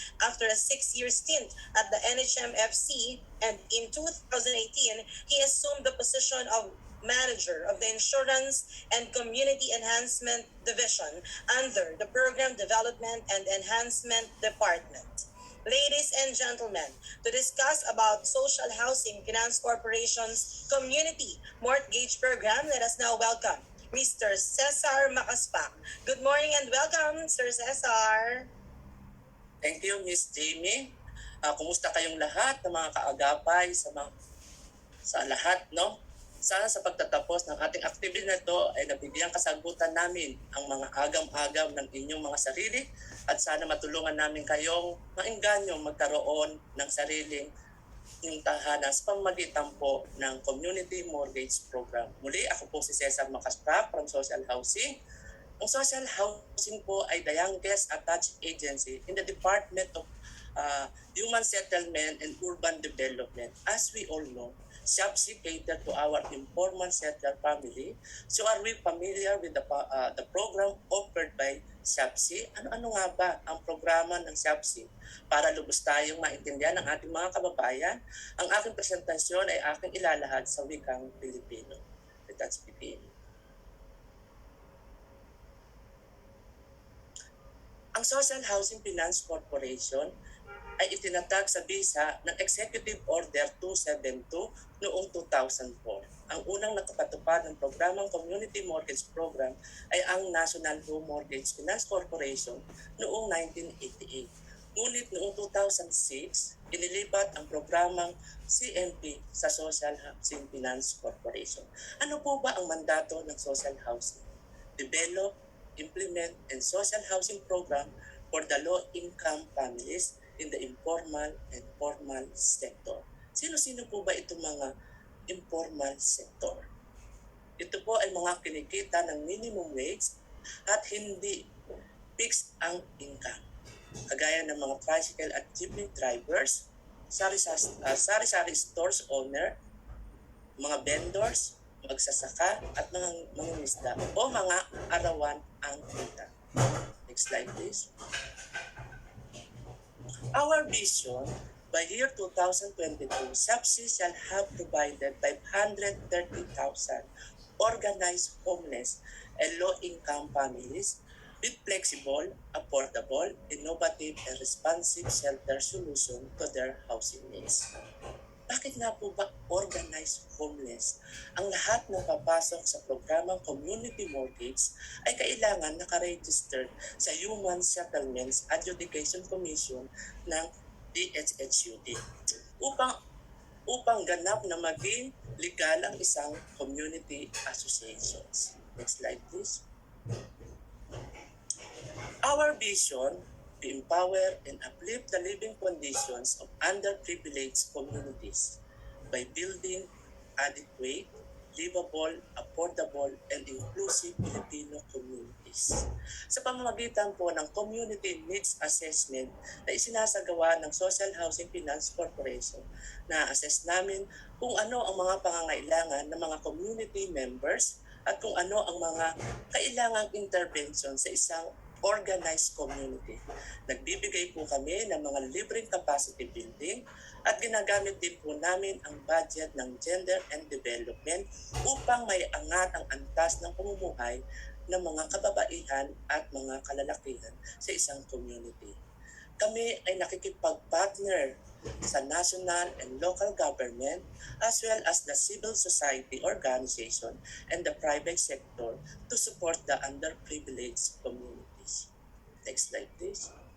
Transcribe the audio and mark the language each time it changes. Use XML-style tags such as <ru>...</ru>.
<en>After a 6-year stint at the NHMFC and in 2018, he assumed the position of manager of the Insurance and Community Enhancement Division under the Program Development and Enhancement Department. Ladies and gentlemen, to discuss about Social Housing Finance Corporation's Community Mortgage Program, let us now welcome Mr. Cesar Macaspac. Good morning and welcome, Sir Cesar. Thank you, Miss Jamie.</en> <tl>Kumusta kayong lahat ng mga kaagapay sa lahat, no? Sana sa pagtatapos ng ating activity na ito ay nabigyang kasagutan namin ang mga agam-agam ng inyong mga sarili at sana matulungan namin kayong maengganyo magkaroon ng sariling tahanan sa pamamagitan po ng Community Mortgage Program. Muli, ako po si Cesar Macaspac from Social Housing.</tl> <en>Ang Social Housing po ay the youngest attached agency in the Department of Human Settlement and Urban Development. As we all know, SHOPC cater to our informal settler family. So are we familiar with the program offered by SHOPC?</en> <tl>Ano-ano nga ba ang programa ng SHOPC? Para lubos tayong maintindihan ng ating mga kababayan, ang aking presentasyon ay aking ilalahad sa wikang Pilipino.</tl> <en>Let's begin.</en> <tl>Ang Social Housing Finance Corporation ay itinatag sa bisa ng Executive Order 272 noong 2004. Ang unang nakapatupad ng programang Community Mortgage Program ay ang National Home Mortgage Finance Corporation noong 1988. Ngunit noong 2006, inilipat ang programang CMP sa Social Housing Finance Corporation. Ano po ba ang mandato ng Social Housing?</tl> <en>Develop, implement, and social housing program for the low-income families in the informal and formal sector.</en> <tl>Sino-sino po ba itong mga informal sector? Ito po ay mga kinikita ng minimum wage at hindi fixed ang income. Kagaya ng mga tricycle at jeepney drivers, sari-sari stores owner, mga vendors, magsasaka at mga mangingisda o mga arawan ang kita.</tl> <en>Next slide please. Our vision, by year 2022, SHOPC shall have provided 530,000 organized homeless and low-income families with flexible, affordable, innovative, and responsive shelter solution to their housing needs.</en> <tl>Bakit nga po ba organized homeless? Ang lahat ng papasok sa programang Community Mortgage ay kailangan nakaregistered sa Human Settlements Adjudication Commission ng DSHUD upang ganap na maging legal ang isang community associations.</tl> <en>Next slide please. Our vision to empower and uplift the living conditions of underprivileged communities by building adequate, livable, affordable, and inclusive Filipino communities.</en> <tl>Sa pamamagitan po ng Community Needs Assessment na isinasagawa ng Social Housing Finance Corporation, na-assess namin kung ano ang mga pangangailangan ng mga community members at kung ano ang mga kailangang intervention sa isang organized community. Nagbibigay po kami ng mga libreng capacity building at ginagamit din po namin ang budget ng Gender and Development upang may angat ang antas ng pamumuhay ng mga kababaihan at mga kalalakihan sa isang community. Kami ay nakikipag-partner sa</tl> <en>national and local government as well as the civil society organization and the private sector to support the underprivileged communities. Next slide please.</en>